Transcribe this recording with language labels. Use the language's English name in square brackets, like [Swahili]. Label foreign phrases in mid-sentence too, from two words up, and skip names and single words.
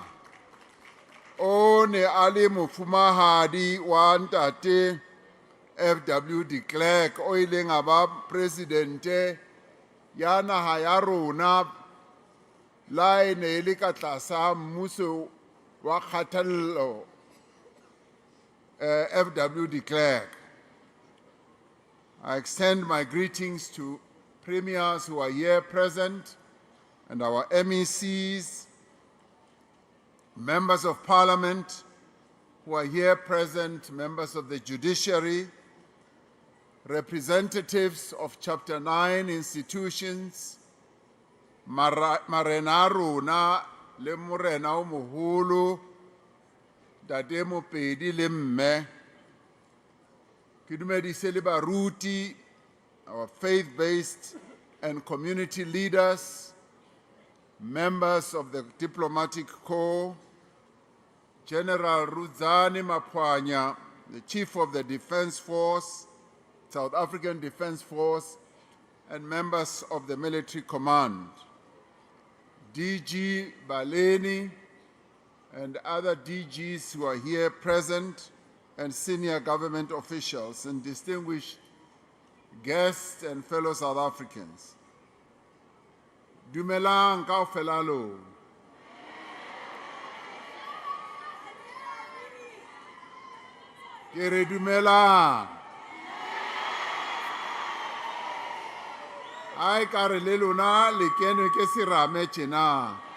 [Southern Sotho] O ne a le mofumahadi wa ntate FW de Klerk o ileng a ba presidente ya naha ya rona la e ne le ka tlasa mmuso wa kgathallo FW de Klerk. [English] I extend my greetings to premiers who are here present and our MECs, members of parliament who are here present, members of the judiciary, representatives of Chapter 9 institutions, [Southern Sotho] Marena Rona, le Morena o Moholo, Dade Mopedi le Mme, ke dumedise le baruti, [English] our faith-based and community leaders, members of the diplomatic corps, General Ruzani Mapwanya, the Chief of the Defense Force, South African Defense Force, and members of the military command, DG Baleni, and other DGs who are here present, and senior government officials, and distinguished guests and fellow South Africans. [Southern Sotho] Dumelang kaofela lo. Ke re dumelang. Ai ka re le lona le kenwe ke serame tjena.